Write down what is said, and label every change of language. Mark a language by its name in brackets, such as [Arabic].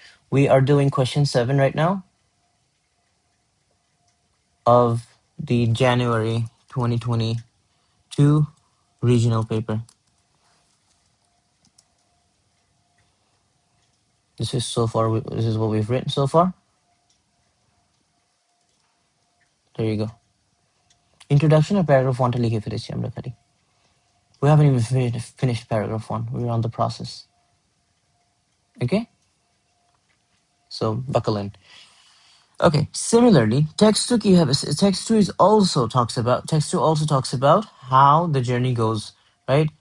[English] We are doing question 7 right now of the January 2022 regional paper. This is so far. This is what we've written so far. There you go. [Bangla] Introduction of paragraph 1 টা লিখে ফেলেছি আমরা খালি. [English] We haven't even finished paragraph 1. We're on the process. Okay? So buckle in. Okay, similarly, text 2 [Bangla] কি হবে? [English] Text 2 is also talks about how the journey goes, right?